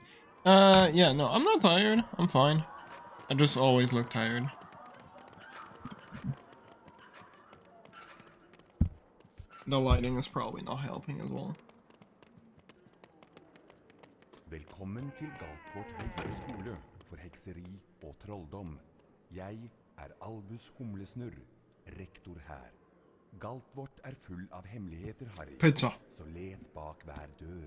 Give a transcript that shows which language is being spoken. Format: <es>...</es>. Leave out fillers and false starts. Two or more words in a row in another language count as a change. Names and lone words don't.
<en>Yeah, no, I'm not tired. I'm fine. I just always look tired. The lighting is probably not helping as well.</en> <no>Velkommen til Galtvort høyere skole for hekseri og trolldom. Jeg er Albus Humlesnurr, rektor her. Galtvort er full av hemmeligheter, Harry. Pizza. Så let bak hver dør.</no>